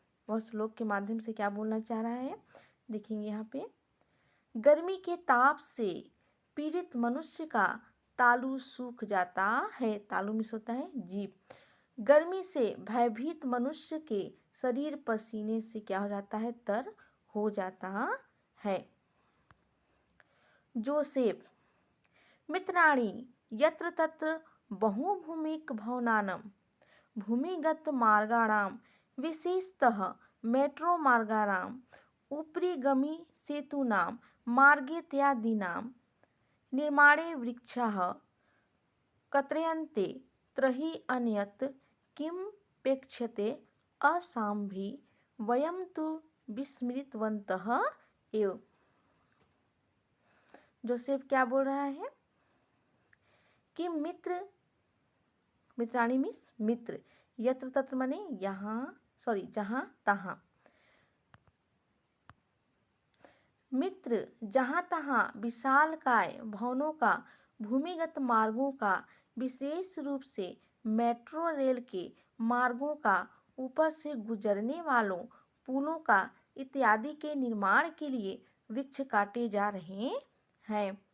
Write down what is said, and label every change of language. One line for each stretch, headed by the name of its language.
Hindi: वह श्लोक के माध्यम से क्या बोलना चाह रहा है, देखेंगे यहाँ पे। गर्मी के ताप से पीड़ित मनुष्य का तालु सूख जाता है। तालु मिस होता है जीभ। गर्मी से भयभीत मनुष्य के शरीर पसीने से क्या हो जाता है? तर हो जाता है।
Sanskrit: जोसेफ, मित्राणि यत्र तत्र बहुभूमिक भवनानां भूमिगत मार्गाणां विशेषतः मेट्रो मार्गाणां उपरिगमी सेतूनां मार्गेत्यादीनां निर्माणे वृक्षाः कत्रयन्ते त्रहि अन्यत् किमपेक्ष्यते असाम्भिः वयं तु विस्मृतवन्तः एव।
Hindi: जोसेफ क्या बोल रहा है कि मित्राणी मीन्स मित्र, यत्र तत्र माने यहाँ, सॉरी जहाँ तहाँ, मित्र जहाँ तहाँ विशालकाय भवनों का, भूमिगत मार्गों का, विशेष रूप से मेट्रो रेल के मार्गों का, ऊपर से गुजरने वालों पुलों का इत्यादि के निर्माण के लिए वृक्ष काटे जा रहे हैं।